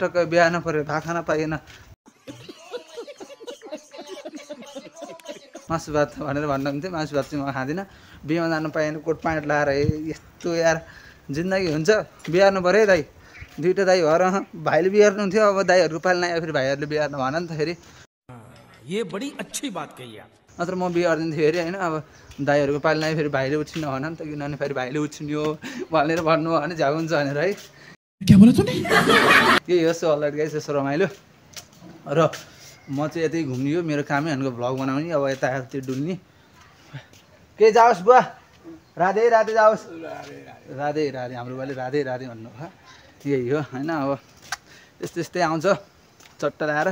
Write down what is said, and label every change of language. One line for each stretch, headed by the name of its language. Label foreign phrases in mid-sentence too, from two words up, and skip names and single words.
Nepali: टक्क बिहा हाल्नु पऱ्यो, भात खान पाइएन, मासु भात भनेर भन्नुहुन्थ्यो। मासु भात चाहिँ म खाँदिनँ, बिहामा जानु पाएन, कोट प्यान्ट लाएर यस्तो यार जिन्दगी हुन्छ। बिहार्नु पऱ्यो है दाइ, दुइटा दाइ भएर भाइले बिहार्नु थियो, अब दाइहरूको पालि नआयो फेरि भाइहरूले बिहार्नु भन नि त फेरि।
Hindi: ये बड़ी अच्छी बात कही आप।
Nepali: नत्र म बिहार्दिन्थेँ फेरि होइन। अब दाइहरूको पालि नआयो फेरि भाइले उछिन्न भन नि त, किनभने फेरि भाइले उछिन्यो भनेर भन्नु भने झ्याउ हुन्छ भनेर है।
Hindi: क्या बोला तूने?
Nepali: यही हो सो अलर्ट गाइस, यसो रमाइलो। र म चाहिँ यतै घुम्ने हो, मेरो कामै भनेको भ्लग बनाउने। अब यता त्यो डुल्ने के जाओस् बुवा, राधे राधे जाओस्, राधे राधे। हाम्रो बुवाले राधे राधे भन्नु भयो, यही हो होइन। अब यस्तै यस्तै आउँछ चट्ट ल्याएर।